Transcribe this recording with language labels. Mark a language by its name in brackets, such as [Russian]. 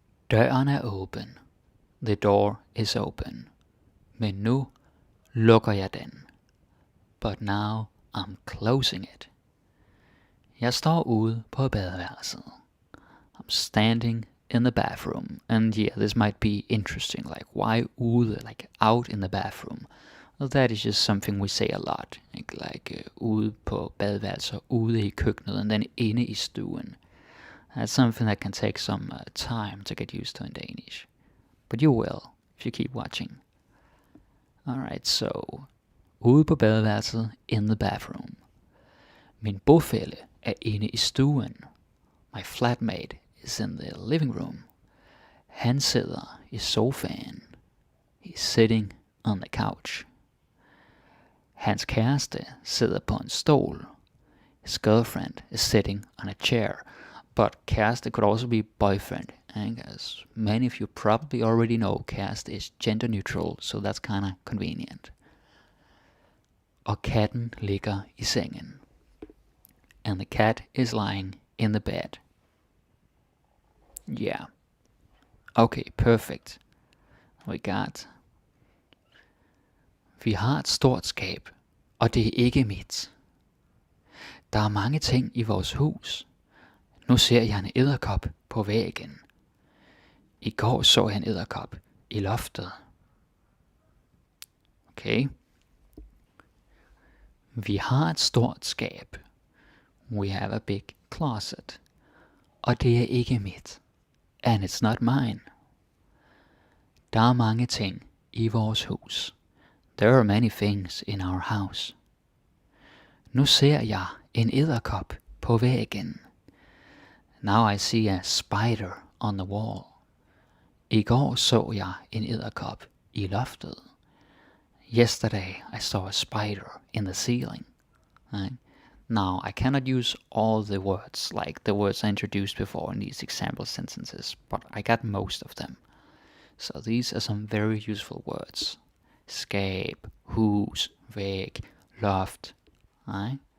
[Danish] Døren er åben. [English] The door is open. [Danish] Men nu lukker jeg den. [English] But now I'm closing it. [Danish] Jeg står ude på badeværelset. [English] I'm standing in the bathroom. And yeah, this might be interesting. Like, why ude? Like, out in the bathroom. Well, that is just something we say a lot. Like [Danish] ude på badeværelset, ude i køkkenet, [English] and then [Danish] inde i stuen. [English] That's something that can take some time to get used to in Danish. But you will, if you keep watching. Alright, so [Danish] ude på badeværelset, [English] in the bathroom. [Danish] Min bofælle er inde i stuen. [English] My flatmate is in the living room. [Danish] Han sidder i sofaen. [English] He's sitting on the couch. [Danish] Hans kæreste sidder på en stol. [English] His girlfriend is sitting on a chair. But kæreste could also be boyfriend. And as many of you probably already know, kæreste is gender neutral, so that's kind of convenient. [Danish] Og katten ligger i sengen. [English] And the cat is lying in the bed. Yeah. Okay, perfect. We got... [Danish] Vi har et stort skab, og det er ikke mit. Der er mange ting i vores hus. Nu ser jeg en edderkop på væggen. I går så jeg en edderkop i loftet. [English] Okay. [Danish] Vi har et stort skab. [English] We have a big closet. [Danish] Og det er ikke mit. [English] And it's not mine. [Danish] Der er mange ting i vores hus. [English] There are many things in our house. [Danish] Nu ser jeg en edderkop på væggen. [English] Now I see a spider on the wall. [Danish] I går så jeg en edderkop i loftet. [English] Yesterday I saw a spider in the ceiling. Right? Now I cannot use all the words like the words I introduced before in these example sentences, but I got most of them. So these are some very useful words. Skab, hus, væg, loft. Right?